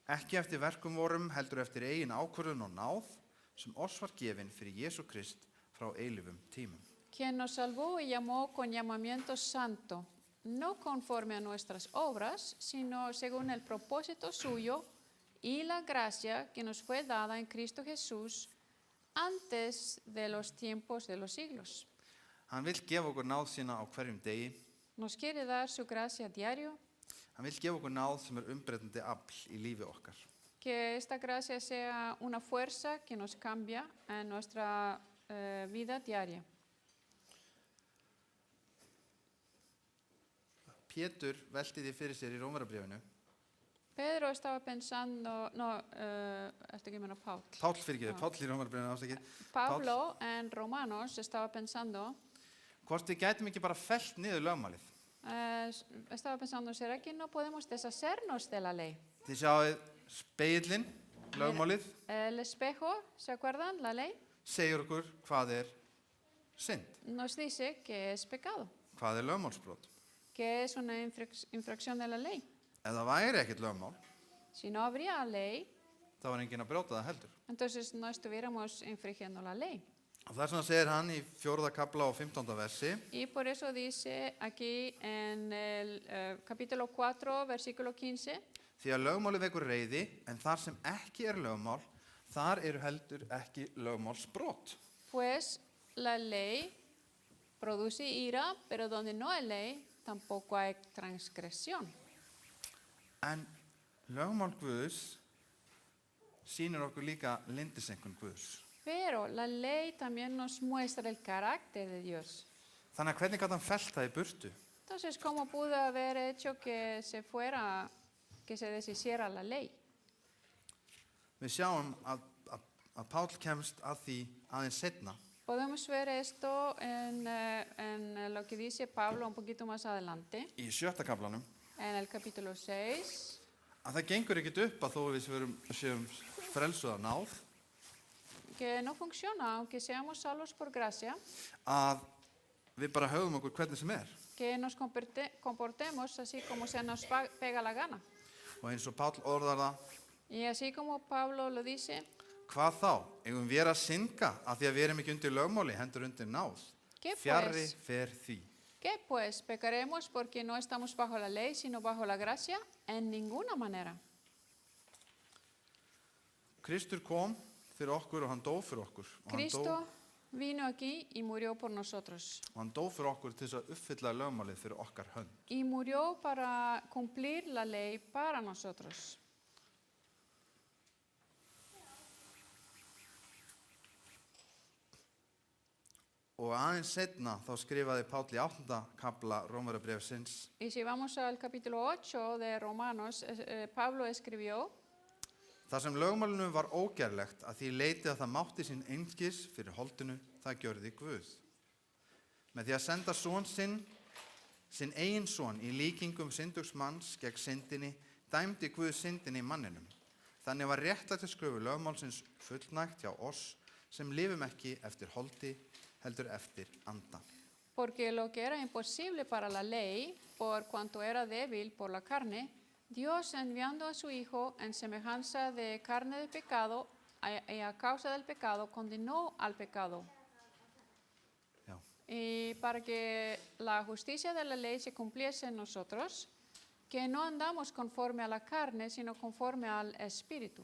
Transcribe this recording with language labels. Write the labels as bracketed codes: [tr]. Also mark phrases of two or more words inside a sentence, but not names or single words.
[is] Ekki eftir verkum vorum, heldur eftir eigin ákvörðun og náð, sem oss var gefin fyrir Jesú Krist frá eilífum tímum. [es] quien nos salvó y llamó con llamamiento santo, no conforme a nuestras obras, sino según el propósito suyo y la gracia que nos fue dada en Cristo Jesús antes de los tiempos de los siglos. [is] Hann vill gefa okkur náð sína á hverjum degi. [es] Nos quiere dar su gracia diario, [is] Hann vill gefa okkur náð sem umbreytandi afl í lífi okkar. [es] que esta gracia sea una fuerza que nos cambia en nuestra vida diaria. [is] Pétur velti því fyrir sér í Rómarabréfinu. [es] Pedro estaba pensando, esto que menos Paul. [is] Páll í Rómarabréfinu afsakið. [es] Pablo en Romanos estaba pensando, [is] Hvort við gætum ekki bara fellt niður lögmálið. [es] estaba pensando, ¿será que no podemos deshacernos de la ley? [is] Þið sjáið spegillinn, lögmálið, [es] El espejo, ¿se acuerdan? La ley [is] segir okkur hvað synd, [es] nos dice que es pecado, [is] hvað lögmálsbrot. [es] que es una infracción de la ley. [is] Ef það væri ekkert lögmál, [es] Si no habría ley, [is] þá var enginn að brjóta það heldur. [es] entonces no estuviéramos infringiendo la ley. [is] Og þess vegna segir hann í 4. kafla og 15. versi, [es] Y por eso dice aquí en el capítulo 4, versículo 15, [is] því að lögmálið vekur reiði, en þar sem ekki lögmál, þar eru heldur ekki lögmálsbrot. [es] pues la ley produce ira, pero donde no hay ley, tampoco hay transgresión. [is] En lögmál Guðs sýnir okkur líka lyndisenkun Guðs. [es] Pero la ley también nos muestra el carácter de Dios. [is] Þannig að hvernig gat hann fellt það í burtu? [es] Entonces, ¿cómo pudo haber hecho que se deshiciera la ley? [is] Við sjáum að Páll kemst að því aðeins seinna. [es] Podemos ver esto en lo que dice Pablo un poquito más adelante, [is] Í 7. kaflanum, [es] en el capítulo 6, [is] að það gengur ekkert upp að þó við séum frelsuð af náð, [es] que no funciona, aunque seamos salvos por gracia, [is] að við bara höfum okkur hvernig sem [es] que nos comportemos así como se nos pega la gana. [is] Og eins og Páll orðar það, [es] Y así como Pablo lo dice, [is] hvað þá? Eigum við að synga af því að við erum ekki undir lögmáli, hendur undir náð. [es] ¿Qué [is] Fjarri [es] pues? [is] fer því. [es] ¿Qué pues? ¿Pecaremos porque no estamos bajo la ley, sino bajo la gracia? En ninguna manera. [is] Kristur kom fyrir okkur og hann dó fyrir okkur. Og [es] Cristo vino aquí y murió por nosotros. [is] hann dó fyrir okkur til þess að uppfylla lögmálið fyrir okkar hönd. [es] Y murió para cumplir la ley para nosotros. [is] Og aðeins seinna þá skrifaði Páll í 8. kafla Rómarabréfsins: [es] Y si vamos al capítulo 8 de Romanos, Pablo escribió, [is] þar sem lögmálinu var ógerlegt að því leyti að það mátti sín einskis fyrir holdinu, það gjörði Guð. Með því að senda son sinn eigin son í líkingum syndugs manns gegn syndinni, dæmdi Guð syndinni í manninum. Þannig var réttlætiskröfu lögmálsins fullnægt hjá oss sem lifum ekki eftir holdi, heldur eftir anda. [es] porque lo que era imposible para la ley, por cuanto era débil por la carne, Dios enviando a su Hijo en semejanza de carne de pecado, y a causa del pecado, condenó al pecado. [is] Já. [es] Y para que la justicia de la ley se cumpliese en nosotros, que no andamos conforme a la carne, sino conforme al Espíritu.